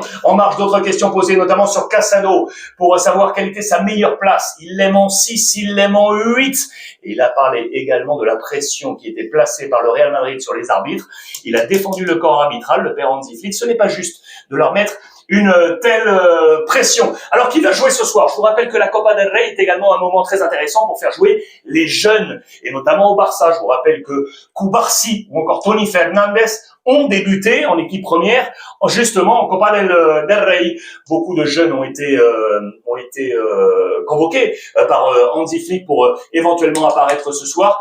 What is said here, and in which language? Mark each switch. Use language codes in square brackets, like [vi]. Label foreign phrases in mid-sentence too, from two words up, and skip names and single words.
[fr] En marge d'autres questions posées, notamment sur Casado, pour savoir quelle était sa meilleure place. Il l'aime en 6, il l'aime en 8. Et il a parlé également de la pression qui était placée par le Real Madrid sur les arbitres. Il a défendu le corps arbitral, le père Hansi Flick. Ce n'est pas juste de leur mettre une telle pression. Alors, qui va jouer ce soir? Je vous rappelle que la Copa del Rey est également un moment très intéressant pour faire jouer les jeunes, et notamment au Barça. Je vous rappelle que Cubarsí ou encore Tony Fernandez ont débuté en équipe première, justement en Copa del Rey. Beaucoup de jeunes ont été convoqués par Hansi Flick pour éventuellement apparaître ce soir.